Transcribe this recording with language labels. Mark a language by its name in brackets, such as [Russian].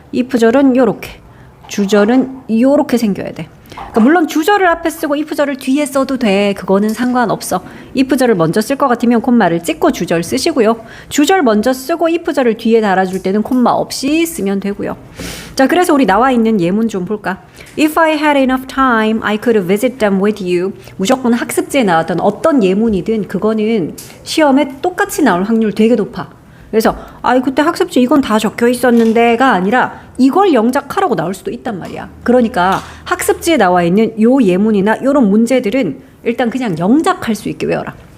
[Korean] if절은 요렇게, 주절은 요렇게 생겨야 돼. 그러니까 물론 주절을 앞에 쓰고 if절을 뒤에 써도 돼. 그거는 상관없어. if절을 먼저 쓸 것 같으면 콤마를 찍고 주절 쓰시고요. 주절 먼저 쓰고 if절을 뒤에 달아줄 때는 콤마 없이 쓰면 되고요. 자, 그래서 우리 나와 있는 예문 좀 볼까? [English] If I had enough time, I could visit them with you. [Korean] 무조건 학습지에 나왔던 어떤 예문이든 그거는 시험에 똑같이 나올 확률 되게 높아. 그래서 그때 학습지 이건 다 적혀 있었는데가 아니라 이걸 영작하라고 나올 수도 있단 말이야. 그러니까 학습지에 나와 있는 요 예문이나 요런 문제들은 일단 그냥 영작할 수 있게 외워라.